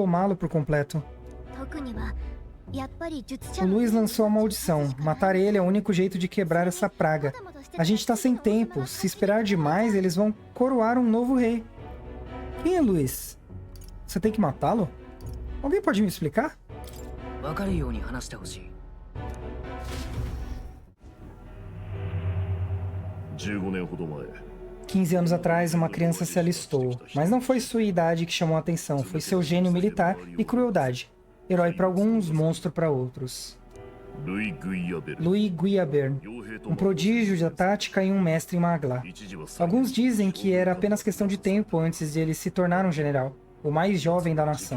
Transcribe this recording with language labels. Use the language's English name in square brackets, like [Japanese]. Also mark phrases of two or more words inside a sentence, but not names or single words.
[Portuguese] Esses espinhos vão tomá-lo por completo. O Luiz lançou a maldição. Matar ele é o único jeito de quebrar essa praga. A gente tá sem tempo. Se esperar demais, eles vão coroar um novo rei. Quem é Luiz? Você tem que matá-lo? Alguém pode me explicar? [Japanese] 分かるように話してほしい。 15年ほど前 [Portuguese] 15 anos atrás, uma criança se alistou. Mas não foi sua idade que chamou a atenção, foi seu gênio militar e crueldade. Herói para alguns, monstro para outros. Louis Guiabert, um prodígio da tática e um mestre em Magla. Alguns dizem que era apenas questão de tempo antes de ele se tornar um general, o mais jovem da nação.